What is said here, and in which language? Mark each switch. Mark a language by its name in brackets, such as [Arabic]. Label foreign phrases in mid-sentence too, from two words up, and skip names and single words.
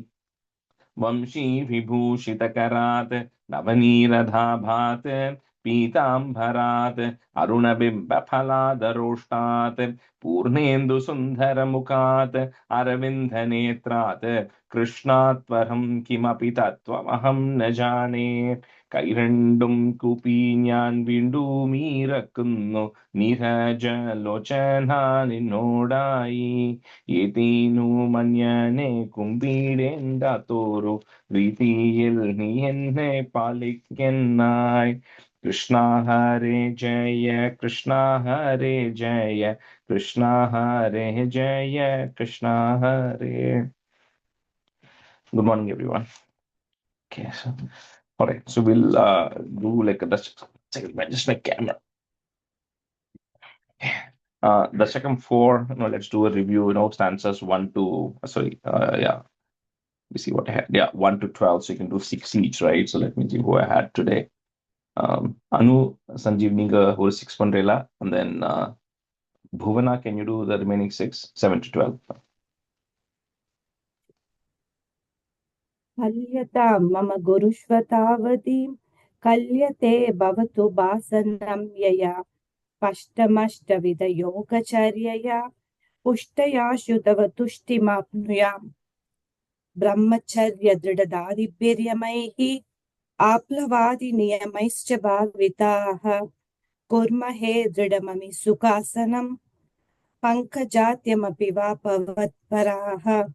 [Sanskrit] वंशीविभूषितकरात् नवनीरधाभात् पीताम्बरात् अरुणबिम्बफलादरोष्टात् पूर्णेन्दुसुन्दरमुखात् अरविन्दनेत्रात् कृष्णात् परं किमपि तत्त्वमहं न जाने। [Malayalam] കൈരണ്ടും കൂപ്പി ഞാൻ വീണ്ടുമീറക്കുന്നു നീരജലോചന നിന്നോടായി. ഏതീനു മഞ്ഞനെ കുമ്പിടേണ്ടാത്തോരു രീതിയിൽ നീ എന്നെ പാലിക്കെന്നായി. കൃഷ്ണ ഹരേ ജയ കൃഷ്ണ ഹരേ ജയ കൃഷ്ണ ഹരേ ജയ കൃഷ്ണ ഹരേ. [English] Good morning, everyone. Okay, so all right, so we'll do like a just my camera. Dasakam 4. Let's do a review. Stanzas 1 to yeah. We see what I had. Yeah, 1 to 12. So you can do 6 each, right? So let me see who I had today. Anu Sanjeev Niga, who is 6 Pandrela, and then Bhuvana, can you do the remaining 6, 7 to 12? [Sanskrit] हल्यतां मम गुरुष्वतावतीं कल्यते भवतु भासनं यया पष्टमष्टविधयोगचर्यया पुष्टया शुद्धव तुष्टिमाप्नुयाम् ब्रह्मचर्यदृढदारिभिर्यमैः आप्लवादिनियमैश्च भाविताः कुर्महे दृढममि सुखासनम् पङ्कजात्यमपि वा भवत्पराः